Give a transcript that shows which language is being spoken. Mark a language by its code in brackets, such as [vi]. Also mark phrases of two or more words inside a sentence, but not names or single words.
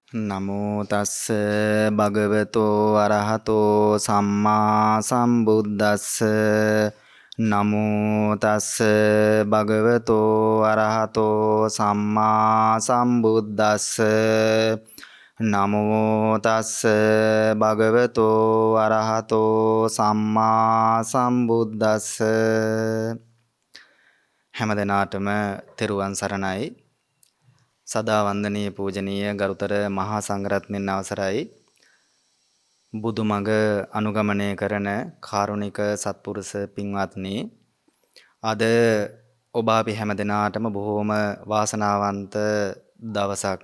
[pi] නමෝ තස්ස භගවතෝ අරහතෝ සම්මා සම්බුද්දස්ස නමෝ තස්ස භගවතෝ අරහතෝ සම්මා සම්බුද්දස්ස නමෝ තස්ස භගවතෝ අරහතෝ සම්මා සම්බුද්දස්ස [si] හැම දිනාටම තෙරුවන් සරණයි. සදා වන්දනීය පූජනීය ගරුතර මහා සංඝරත්නයන් අවසරයි. බුදුමඟ අනුගමනය කරන කාරුණික සත්පුරුෂ පින්වත්නි, අද ඔබ අපි හැම දිනාටම බොහෝම වාසනාවන්ත දවසක්.